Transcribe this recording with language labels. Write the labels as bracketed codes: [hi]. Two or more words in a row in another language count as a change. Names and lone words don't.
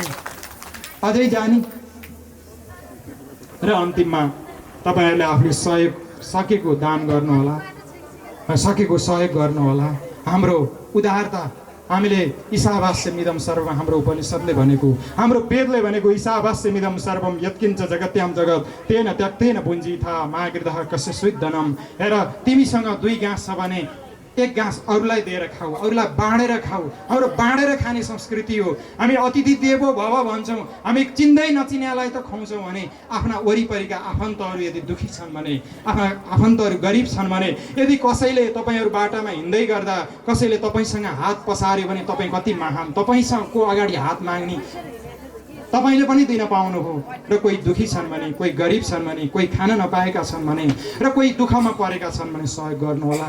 [ne] अझै जाने? र अन्तिममा तपाईँहरूले आफूले सकेको दान गर्नुहोला, सकेको सहयोग गर्नुहोला। हाम्रो उदारता, हामीले [sa] ईशावास्यमिदं सर्वम, [ne] हाम्रो उपनिषदले भनेको, हाम्रो वेदले भनेको [sa] ईशावास्यमिदं सर्वम यत्किञ्च जगत्याम जगत तेन त्यक्तेन पुञ्जीथा मागृतः कस्य स्विद्धनम। [ne] हेर तिमीसँग 2 गाँस छ भने 1 गाँस अरूलाई दिएर खाऊ, अरूलाई बाँडेर खाऊ। हाम्रो बाँडेर खाने संस्कृति हो। हामी [sa] अतिथि देवो भव [ne] भन्छौँ, हामी चिन्दै नचिन्यालाई त खुवाउँछौँ भने आफ्ना वरिपरिका आफन्तहरू यदि दुखी छन् भने, आफ्ना आफन्तहरू गरिब छन् भने, यदि कसैले तपाईँहरू बाटामा हिँड्दै गर्दा कसैले तपाईँसँग हात पसार्यो भने तपाईँ कति महान, तपाईँसँगको अगाडि हात माग्ने तपाईँले पनि दिन पाउनुभयो र कोही दुखी छन् भने, कोही गरिब छन् भने, कोही खान नपाएका छन् भने र कोही दुःखमा परेका छन् भने सहयोग गर्नुहोला।